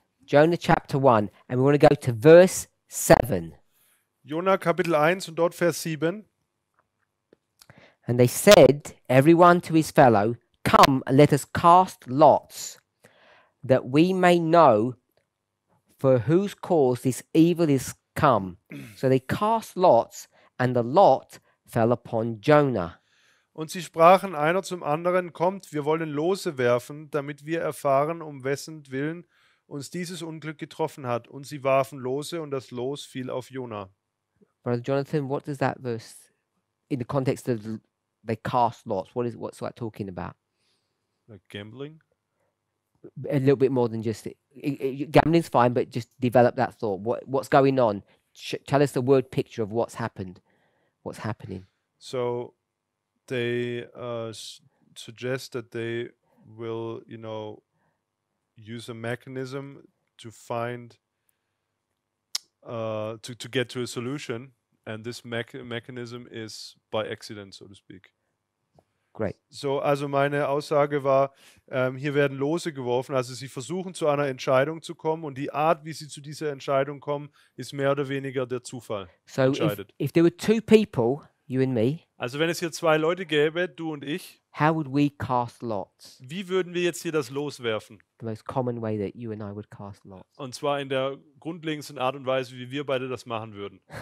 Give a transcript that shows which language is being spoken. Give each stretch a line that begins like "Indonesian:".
English: Jonah chapter 1, and we want to go to verse 7.
German: Jona Kapitel 1 und dort Vers 7.
English: And they said, everyone to his fellow, come and let us cast lots, that we may know for whose cause this evil is come. So they cast lots, and the lot fell upon Jonah.
German: Und sie sprachen einer zum anderen, kommt, wir wollen Lose werfen, damit wir erfahren, um wessen Willen uns dieses Unglück getroffen hat. Und sie warfen Lose, und das Los fiel auf Jona.
English: Brother Jonathan, what does that verse, in the context of they cast lots, what's that talking about? Like gambling? A little bit more than just gambling's fine, but just develop that thought. What's going on? Tell us the word picture of what's happened. What's happening? So they suggest that they will, use a mechanism to find to get to a solution, and this mechanism is by accident, so to speak. Great.
German: So, also meine Aussage war, hier werden Lose geworfen, also sie versuchen zu einer Entscheidung zu kommen, und die Art, wie sie zu dieser Entscheidung kommen, ist mehr oder weniger der Zufall.
English: So
German: entscheidet.
English: if there were two people, you and me,
German: Also wenn es hier zwei Leute gäbe, du und ich,
English: how would we cast lots?
German: wie würden wir jetzt hier das Los werfen?
English: The most common way that you and I would cast lots.
German: Und zwar in der grundlegendsten Art und Weise, wie wir beide das machen würden.